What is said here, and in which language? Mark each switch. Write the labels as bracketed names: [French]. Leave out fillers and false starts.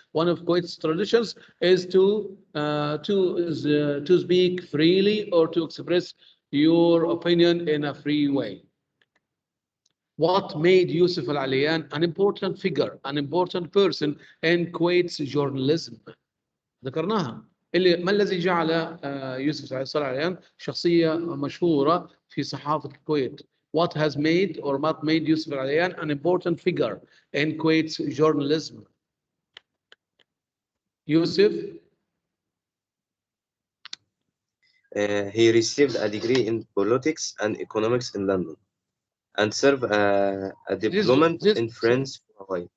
[English] One of Kuwait's traditions is to speak freely or to express your opinion in a free way. What made Yousuf Al-Alyan an important figure, an important person in Kuwait's journalism? [Arabic] ذكرناها. ما الذي جعل يوسف العليان شخصية مشهورة في صحافة الكويت? [English] What has made or what made Yousuf Al-Alyan an important figure in Kuwait's journalism? Yousuf? He received a degree in politics and economics in London and served a diplomat in France for a while.